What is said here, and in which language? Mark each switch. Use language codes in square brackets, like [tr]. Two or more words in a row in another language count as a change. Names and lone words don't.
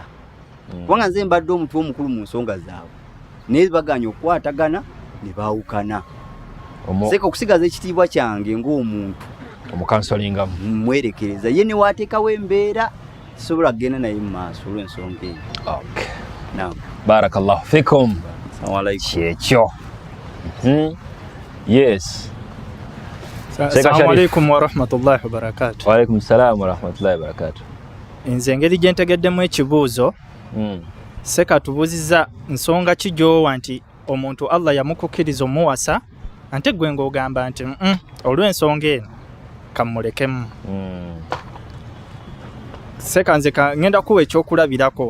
[lg] Kubanga nze mbadde omuntu omukulu mu nsonga zaabwe. Naye baganya okukwatagana ne baawukana. Seeka okusigaza ekitiibwa kyange ng'omuntu. Omukansolingamu. Mwerekereza. Ye ne waateekawo embeera sobola kugenda naye mu maaso olw'ensonga eyo. [en] Okay. [ar] Naam. بارك الله فيكم. السلام عليكم. [lg] Kyekyo. Yes. [ar] السلام عليكم ورحمة الله وبركاته. وعليكم السلام ورحمة الله وبركاته. [lg] Nze engeri gye ntegeddemu ekibuuzo, Seka tubuuzizza nsonga ki gy'owa nti omuntu Allah yamukukkiriza omuwasa ate gwe ng'ogamba nti olw'ensonga eno kamulekemu. Seka nze ngenda kuwa ekyokulabirako.